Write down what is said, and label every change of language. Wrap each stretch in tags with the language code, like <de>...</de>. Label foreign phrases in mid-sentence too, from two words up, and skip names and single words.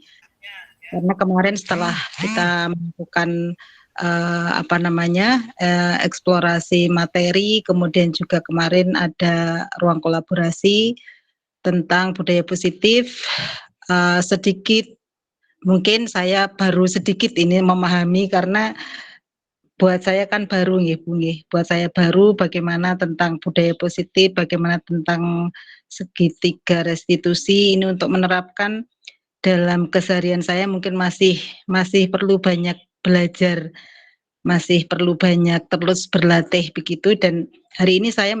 <id>Karena kemarin setelah kita melakukan eksplorasi materi, kemudian juga kemarin ada ruang kolaborasi tentang budaya positif, sedikit mungkin saya baru sedikit ini memahami karena buat saya kan baru nggih Bu nggih. Buat saya baru bagaimana tentang budaya positif, bagaimana tentang segitiga restitusi ini untuk menerapkan dalam keseharian saya mungkin masih perlu banyak belajar, masih perlu banyak terus berlatih begitu, dan hari ini saya</id>